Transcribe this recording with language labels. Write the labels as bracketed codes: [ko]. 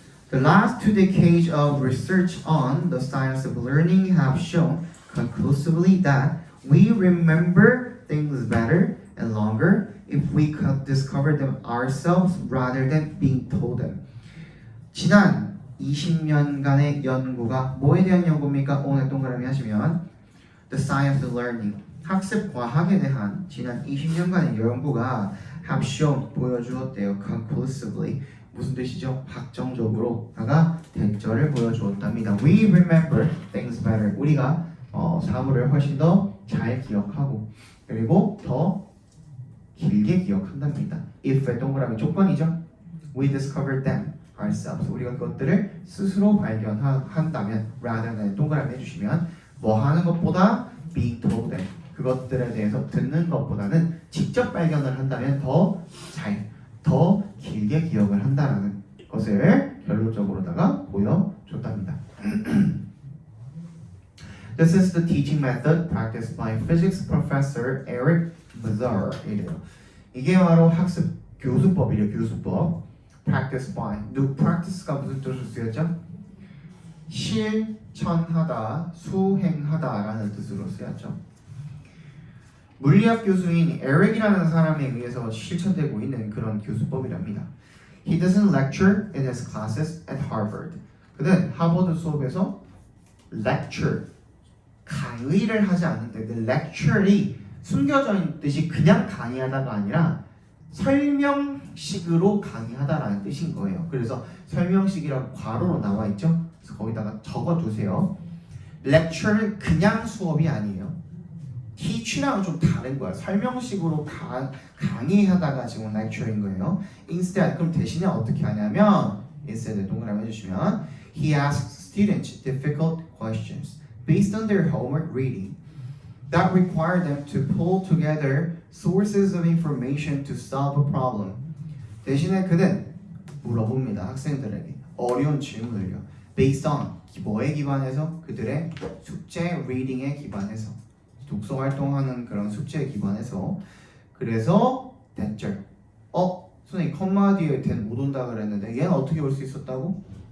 [en] The last 2 decades of research on the science of learning have shown conclusively that we remember things better and longer if we could discover them ourselves rather than being told them. [ko] 지난 20년간의 연구가 뭐에 대한 연구입니까? 오늘 동그라미 하시면 [en] The science of learning, [ko] 학습 과학에 대한 지난 20년간의 연구가 [en] have shown, [ko] 보여주었대요. conclusively. 무슨 뜻이죠? 확정적으로다가 대처를 보여주었답니다. [en] We remember things better. [ko] 우리가 사물을 훨씬 더 잘 기억하고 그리고 더 길게 기억한답니다. if 동그라미 조건이죠. [en] We discovered them ourselves. [ko] 우리가 그것들을 스스로 발견한다면 [en] rather than [ko] 동그라미 해주시면 뭐 하는 것보다 [en] being told them [ko] 그것들에 대해서 듣는 것보다는 직접 발견을 한다면 더 길게 기억을 한다라는 것을 결론적으로다가 보여줬답니다. [en] This is the teaching method practiced by physics professor Eric Mazar이래요. [ko] 이게 바로 학습 교수법이래요. 교수법. [en] Practiced by. [ko] practice가 무슨 뜻으로 쓰였죠? 실천하다, 수행하다라는 뜻으로 쓰였죠. 물리학 교수인 에릭이라는 사람에 의해서 실천되고 있는 그런 교수법이랍니다. [en] He doesn't lecture in his classes at Harvard. [ko] 그는 하버드 수업에서 lecture, 강의를 하지 않는데 그 lecture이 숨겨져 있는 뜻이 그냥 강의하다가 아니라 설명식으로 강의하다라는 뜻인 거예요. 그래서 설명식이라고 괄호로 나와 있죠. 그래서 거기다가 적어두세요. lecture는 그냥 수업이 아니에요. teach랑은 좀 다른 거야. 설명식으로 강의하다가 지금 lecture인 거예요. [en] Instead, [ko] 그럼 대신에 어떻게 하냐면 [en] instead [ko] 동그라미 해주시면 [en] he asks students difficult questions based on their homework reading that require them to pull together sources of information to solve a problem. [ko] 대신에 그는 물어봅니다. 학생들에게 어려운 질문을요. [en] Based on [ko] 뭐에 기반해서? 그들의 숙제 reading에 기반해서 독서 활동하는 그런 숙제에 기반해서 그래서 대절 선생님 컴마 뒤에 된 못 온다 그랬는데 얘는 어떻게 올 수 있었다고?